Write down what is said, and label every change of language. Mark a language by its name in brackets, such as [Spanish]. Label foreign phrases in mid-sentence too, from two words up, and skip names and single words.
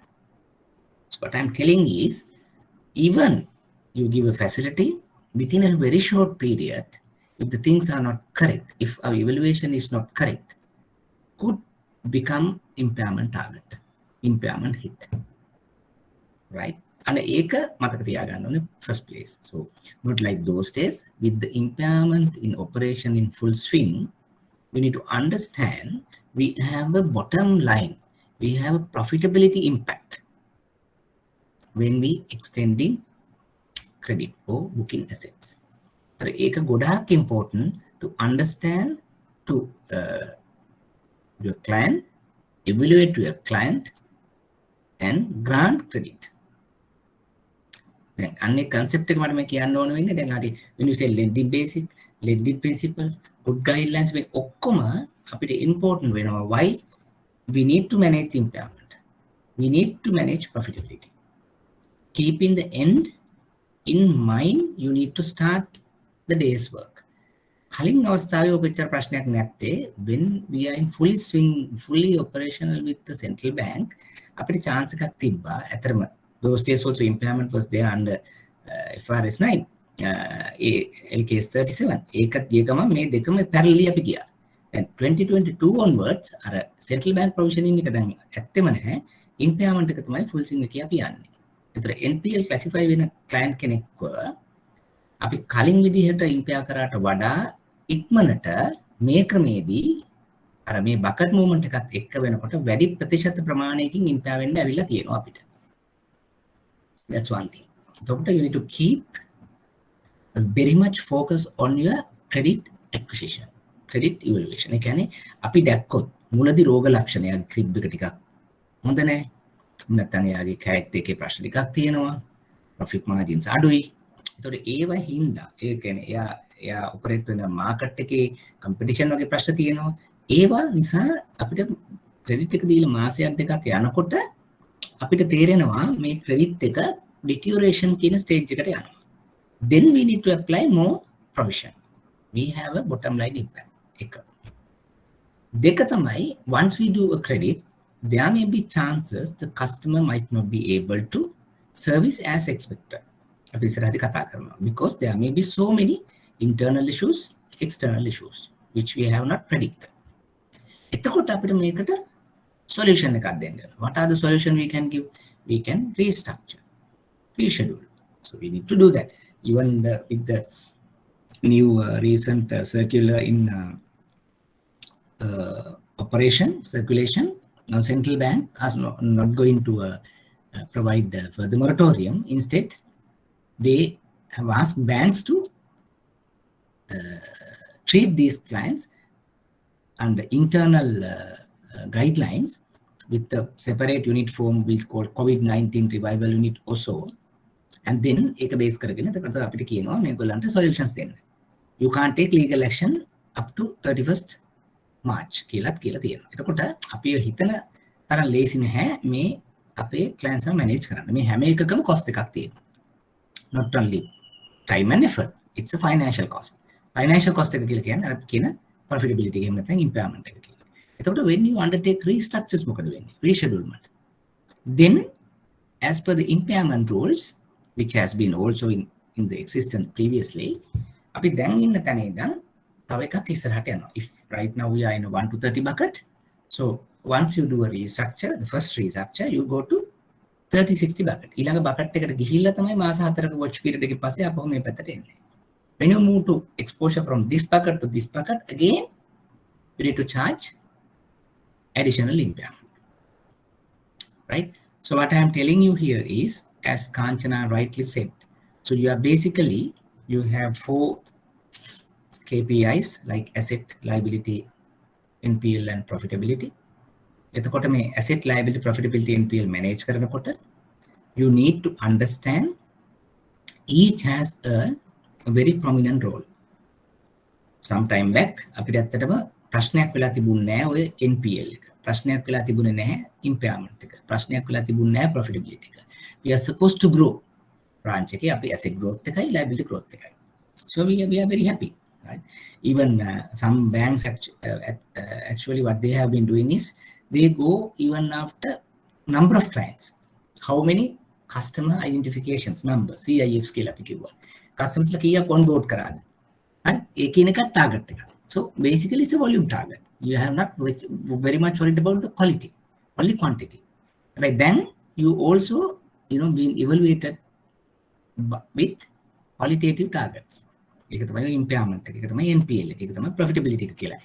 [English] So what I'm telling is, even you give a facility within a very short period, if the things are not correct, if our evaluation is not correct, could become impairment target, impairment hit, right? [Sinhala] And ඒක මතක තියාගන්න ඕනේ [English] first place. So not like those days with the impairment in operation in full swing, we need to understand we have a bottom line, we have a profitability impact when we extending credit or booking assets. So [Sinhala] ඒක ගොඩාක් [English] important to understand to your client, evaluate to your client and grant credit. [Sinhala] අන්නේ concept එක මට මේ කියන්න ඕන වෙන්නේ දැන් හරි [English] when you say lending basic, lending principles, good guidelines [Sinhala] මේ ඔක්කොම අපිට important වෙනවා. [English] Why? we need to manage impairment. We need to manage profitability. Keeping the end in mind, you need to start the day's work. [Sinhala] කලින් අවස්ථාවේ ඔපෙච්චර ප්‍රශ්නයක් නැත්තේ [English] when we are in fully operational with the central bank [Sinhala] අපිට chance එකක් තිබ්බා. [English] ඇතරම those days also impairment was there under FRS 9 LKS 37 [Sinhala] ඒකත් ගිය ගමන් මේ දෙකම [English] parallelly [Sinhala] අපි ගියා. දැන් 2022 onwards අර central bank provisioning එක දැන් ඇත්තෙම නැහැ. impairment එක තමයි full swing එකේ අපි යන්නේ. ඒතර NPL classify වෙන client කෙනෙක්ව අපි කලින් විදිහට ඉම්පෙයාර් කරාට වඩා ඉක්මනට මේ ක්‍රමේදී අර මේ [English] bucket movement [Sinhala] එකත් එක්ක වෙනකොට වැඩි ප්‍රතිශත ප්‍රමාණයකින් ඉම්පෙයාර් වෙන්න ඇවිල්ලා තියෙනවා අපිට. [English] That's one thing. [Sinhala] එතකොට [English] you need to keep very much focus on your credit acquisition, credit evaluation. [Sinhala] ඒ කියන්නේ අපි දැක්කොත් මුලදී රෝග ලක්ෂණ යාගේ ක්‍රිබ් එක ටිකක් හොඳ නැහැ. නැත්නම් යාගේ කැරක්ටර් එකේ ප්‍රශ්න ටිකක් තියෙනවා. profit margins අඩුයි. එතකොට ඒව හින්දා ඒ කියන්නේ එයා ඔපරේට් වෙන මාකට් එකේ කම්පිටිෂන් වගේ ප්‍රශ්න තියෙනවා. ඒවා නිසා අපිට ක්‍රෙඩිට් එක දීලා මාසයක් දෙකක් යනකොට අපිට තේරෙනවා මේ ක්‍රෙඩිට් එක deterioration කියන ස්ටේජ් එකට යනවා. [English] Then we need to apply more provision. We have a bottom line impact. [Sinhala] එක. දෙක තමයි [English] once we do a credit, there may be chances the customer might not be able to service as expected. [Sinhala] අපි ඉස්සරහදී කතා කරනවා [English] because there may be so many internal issues, external issues which we have not predicted. [Sinhala] එතකොට අපිට මේකට solution එකක් දෙන්න වෙනවා. [English] What are the solution we can give? We can restructure, reschedule. So we need to do that. Even with the new recent circular in operation circulation, now central bank is not going to provide further moratorium. Instead, they have asked banks to treat these clients under internal guidelines with the separate unit form we call COVID-19 revival unit also. And then [Sinhala] එක බේස් කරගෙන එතකොට අපිට කියනවා මේගොල්ලන්ට solutions දෙන්න. [English] You can't take legal action up to 31st March [Sinhala] කියලාත් කියලා තියෙනවා. එතකොට අපි හිතන තරම් ලේසි නැහැ මේ අපේ clients එක manage කරන්න. මේ හැම එකකම cost එකක් තියෙනවා. [English] Not only time and effort, it's a financial cost. Financial cost [Sinhala] එක කියලා කියන්නේ අර කියන profitability එක නැත්නම් impairment එක කියලා. [English] එතකොට when you undertake restructures [Sinhala] මොකද වෙන්නේ? [English] Reschedulement. Then as per the impairment rules which has been also in the existence previously, [Sinhala] අපි දැන් ඉන්න තැන ඉඳන් තව එකක් ඉස්සරහට යනවා. [English] If right now we are in a 1 to 30 bucket, so once you do a restructure, the first restructure, you go to 30-60 bucket. [Sinhala] ඊළඟ bucket එකට ගිහිල්ලා තමයි මාස 4ක [English] watch period [Sinhala] එකේ පස්සේ අපහු මේ පැත්තට එන්නේ. [English] When you move to exposure from this bucket to this bucket, again you need to charge additional impairment. Right? So what I am telling you here is, as Kanchana rightly said, so you are basically, you have 4 KPIs like asset, liability, NPL and profitability. [Sinhala] එතකොට මේ [English] asset, liability, profitability, NPL manage කරනකොට you need to understand each has a very prominent role. Some time back [Sinhala] අපිට ඇත්තටම ප්‍රශ්නයක් වෙලා තිබුණේ නැහැ ඔය NPL එක. ප්‍රශ්නයක් වෙලා තිබුණේ නැහැ impairment එක. ප්‍රශ්නයක් වෙලා තිබුණේ නැහැ profitability එක. [English] We are supposed to grow. branch [Sinhala] එකේ අපි [English] asset growth එකයි liability growth එකයි. So we are very happy, right? Even some banks actually what they have been doing is they go even after number of clients. How many customer identifications number CIFs [Sinhala] කියලා අපි කිව්වා. customers ලා කීයක් onboard කරාද? හරි? ඒ කියන එක target එක. [English] So basically it's a volume target. You have not very much worried about the quality, only quantity. Right? Then you also being evaluated with qualitative targets. [Sinhala] ඒක තමයි impairment එක, ඒක තමයි NPL එක, ඒක තමයි profitability එක කියලා.